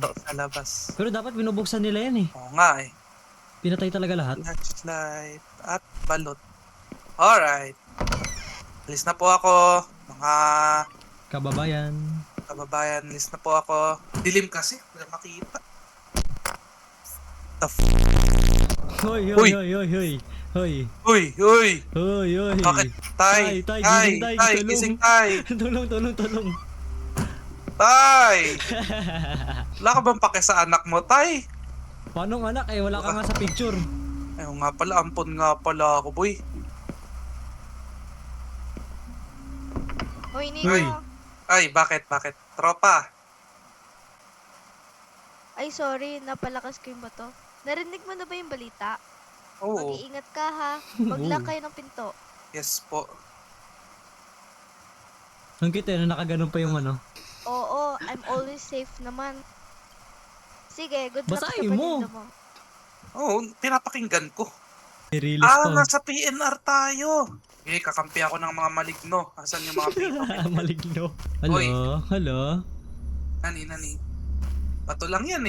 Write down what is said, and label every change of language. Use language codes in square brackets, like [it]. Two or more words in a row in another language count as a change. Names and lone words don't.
[tl] Ito sa labas. Pero dapat binubuksan nila yan eh. Oo nga eh. Pinatay talaga lahat. Flashlight at balot. Alright. Alis na po ako. Mga Kababayan. kababayan, alis na po ako. Dilim kasi. Wala makita. Hoy, Uy! hoy, hoy, hoy, hoy. Hoy. Uy! Uy! Hoy, hoy. Bakit? Tay! Tay, Tay! gising, tay, Tay! tulong. Gising tay! Tulong. Tay! Wala ka bang pake sa anak mo, tay? Paano anak eh? Wala ka nga sa picture. Ayun nga pala, ampon nga pala ako, boy. Hoy, Nico. Uy. Ay, bakit? Tropa. Ay, sorry, napalakas ko yung bato. Narinig mo na ba yung balita? Oo. Mag-iingat ka ha. Mag-lock kayo ng pinto. Yes po. Ang kita na nakaganon pa yung ano. Oo, [en] I'm always safe [tl] naman. Sige, [en] good luck sa [tl] Basahin mo. paninda mo. Oo, pinapakinggan ko. [en] Release to. [tl] Nasa PNR tayo. Okay, kakampi ako ng mga maligno. Asan yung mga pito? Maligno. Hello? Hoy. Hello? Nani. Bato lang yan eh.